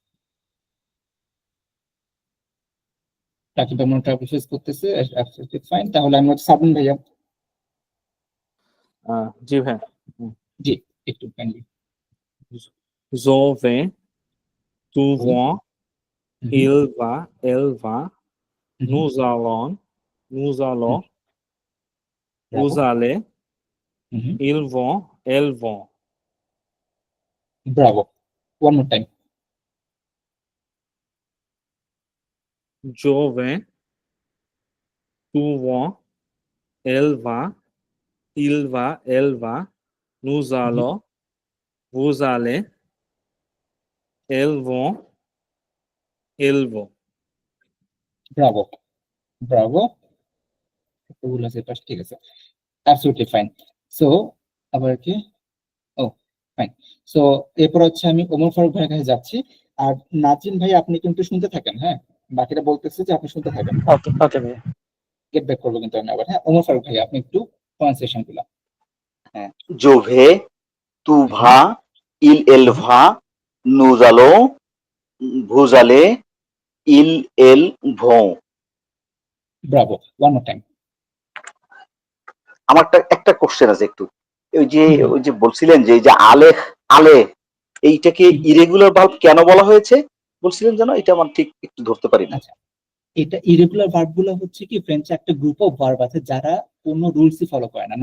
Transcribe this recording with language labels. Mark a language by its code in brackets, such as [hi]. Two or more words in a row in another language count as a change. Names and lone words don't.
[bn] রাকিব ভাই মনে [en] trouble face [bn] করতেছে, ফাইন। তাহলে আমি হচ্ছে সাবুন ভাইয়া। জি ভাই। জি, একটু কাইন্ডলি। [fr] je vais, tu vas, il va, elle va, nous allons, nous allons, vous allez, ils vont, elles vont. [en] bravo, one more time. Je vais, tu vas, elle va, il va, elle va, nous allons, vous allez, elles vont, ils vont. [bn] ব্রাভো, ব্রাভো, ওগুলো আছে পাশে, ঠিক আছে, [en] absolutely fine. [bn] সো আবার কি, ও ফাইন। সো এরপর হচ্ছে আমি ওমর ফারুক ভাইয়ের কাছে যাচ্ছি। আর নাজিম ভাই আপনি কিন্তু শুনতে থাকেন, হ্যাঁ, বাকিটা বলতেছে যে আপনি শুনতে থাকেন, ওকে ওকে ভাইয়া। [en] get back [bn] করবো কিন্তু আমি আবার। হ্যাঁ, ওমর ফারুক ভাই আপনি একটু প্রনাউন্সিয়েশন গুলা। [fr] je vais tu vas il elle va nous allons vous allez il elle vont. [en] bravo, one more time. [bn] আমার একটা কোশ্চেন আছে একটু, ওই যে হুম। ওই যে বলছিলেন যে এই যে আলে আলে এইটাকে হুম। [en] irregular verb [bn] কেন বলা হয়েছে বলছিলেন যেন, এটা আমার ঠিক একটু ধরতে পারি না। আচ্ছা, এটা [en] irregular verb [bn] গুলো হচ্ছে কি ফ্রেঞ্চে একটা [en] group of verb [bn] আছে যারা কোনো রুলসই ফলো করে না।